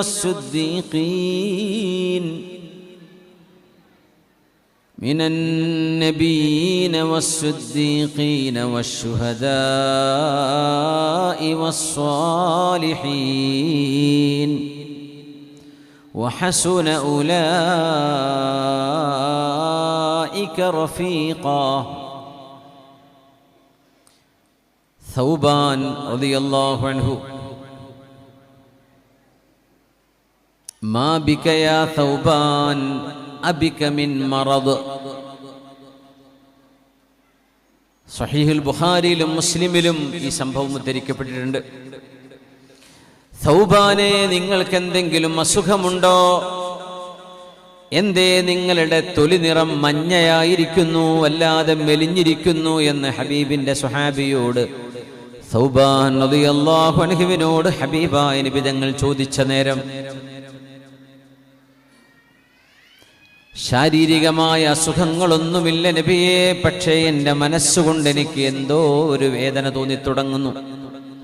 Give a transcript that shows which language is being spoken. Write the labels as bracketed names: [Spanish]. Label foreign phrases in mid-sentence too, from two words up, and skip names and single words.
[Arabic] والصديقين والشهداء والصالحين وحسن أولئك رفيقا. ثوبان رضي الله عنه: ما بك يا ثوبان أبك من مرض. [Malayalam] സഹീഹുൽ ബുഖാരിയിലും മുസ്ലിമിലും ഈ സംഭവം ഉദ്ധരിക്കപ്പെട്ടിട്ടുണ്ട്. ഥൗബാനെ, നിങ്ങൾക്ക് എന്തെങ്കിലും അസുഖമുണ്ടോ? എന്തേ നിങ്ങളുടെ തൊലി നിറം മഞ്ഞയായിരിക്കുന്നു, അല്ലാതെ മെലിഞ്ഞിരിക്കുന്നു എന്ന് ഹബീബിന്റെ സ്വഹാബിയോട്, ഥൗബാൻ [Arabic] رضي الله عنه [Malayalam] ഹബീബായ നബി തങ്ങൾ ചോദിച്ച നേരം ശാരീരികമായ അസുഖങ്ങളൊന്നുമില്ല നബിയെ, പക്ഷേ എൻ്റെ മനസ്സുകൊണ്ട് എനിക്ക് എന്തോ ഒരു വേദന തോന്നി തുടങ്ങുന്നു.